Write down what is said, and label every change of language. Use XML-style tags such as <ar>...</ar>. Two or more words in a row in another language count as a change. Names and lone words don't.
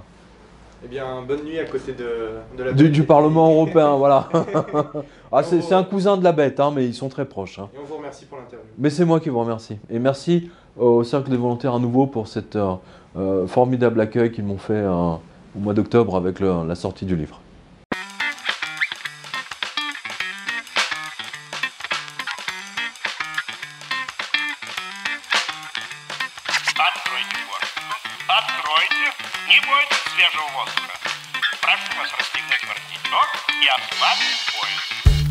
<fr>Eh bien, bonne nuit à côté de du Parlement européen, voilà. C'est un cousin de la bête, hein, mais ils sont très proches. Hein. Et on vous remercie pour l'interview. Mais c'est moi qui vous remercie. Et merci au Cercle des Volontaires à nouveau pour cet formidable accueil qu'ils m'ont fait au mois d'octobre avec la sortie du livre.</fr> <ru>Откройте, не бойтесь свежего воздуха. Прошу вас расстегнуть воротничок и ослабить пояс.</ru>